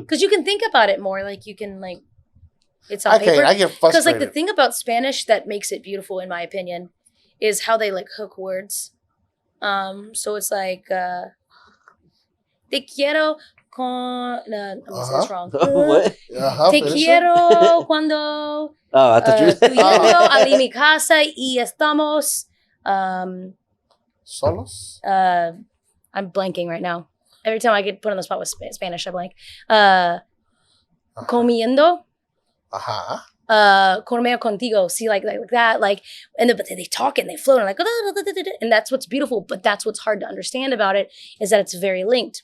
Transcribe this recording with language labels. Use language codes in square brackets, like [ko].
[en] Because you can think about it more. Like, you can, like, it's on paper. I get frustrated. Because, like, the thing about Spanish that makes it beautiful, in my opinion, is how they, like, hook words. So it's like, te quiero con... No, I'm going to say this wrong. What? [es] Te quiero cuando... [en] Oh, I thought you were [es] tu llego a mi casa y estamos... Solos? [en] I'm blanking right now. Every time I get put on the spot with Spanish, I blank. Comiendo. Comer contigo. See, like that. Like, and but they talk and they float and like, and that's what's beautiful. But that's what's hard to understand about it is that it's very linked.